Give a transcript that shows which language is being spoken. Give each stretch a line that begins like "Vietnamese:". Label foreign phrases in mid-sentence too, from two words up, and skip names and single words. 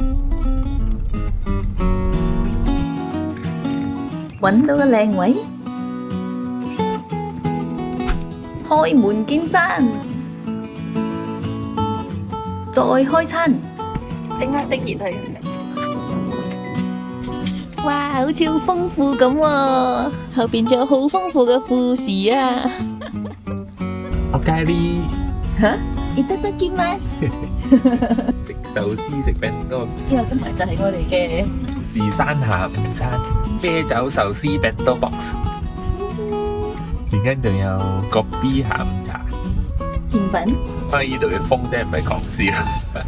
Cantonese: 揾到個靚位，開門見山，再開餐。叮下叮熱佢。哇，好似好豐富咁喎，後邊仲有好豐富嘅富士啊！我咖喱嚇，
Japanese: いただきます。
Cantonese: 食壽司食餅多，呢個今日就係我哋嘅富士山下午餐，啤酒壽司餅多 box，而家仲有個 B 下午茶。甜品。翻呢度嘅風真係唔係講笑，